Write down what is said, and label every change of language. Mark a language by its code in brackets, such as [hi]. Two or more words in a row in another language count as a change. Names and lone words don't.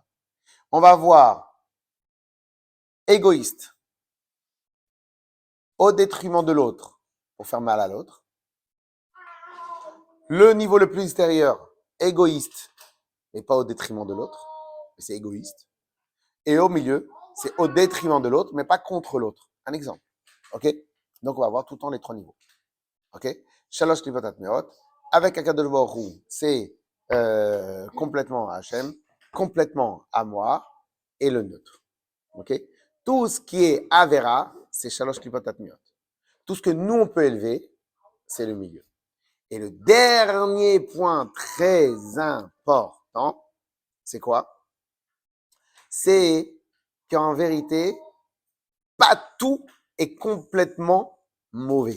[fr] On va voir égoïste, au détriment de l'autre, pour faire mal à l'autre. Le niveau le plus extérieur, égoïste, mais pas au détriment de l'autre, mais c'est égoïste. Et au milieu, c'est au détriment de l'autre, mais pas contre l'autre. Un exemple. OK? Donc, on va voir tout le temps les 3 niveaux. OK? [he] שלוש קליפות הטמאות. [fr] Avec [he] הקדוש ברוך הוא, [fr] c'est complètement à Hachem, complètement à moi, et le neutre. OK? Tout ce qui est Avera, c'est [he] שלוש קליפות הטמאות. [fr] Tout ce que nous, on peut élever, c'est le milieu. Et le dernier point très important, c'est quoi? C'est qu'en vérité, pas tout est complètement mauvais.